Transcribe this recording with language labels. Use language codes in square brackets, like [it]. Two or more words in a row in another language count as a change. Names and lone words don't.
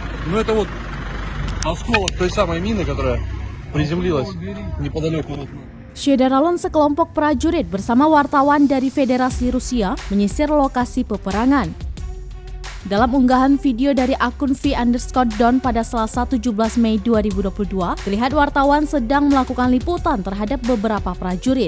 [ru] Ну это вот осколок той самой мины, которая приземлилась неподалеку. [id] Syederalun sekelompok prajurit bersama wartawan dari Federasi Rusia menyisir lokasi peperangan. Dalam unggahan video dari akun V_Don pada Selasa 17 Mei 2022, terlihat wartawan sedang melakukan liputan terhadap beberapa prajurit.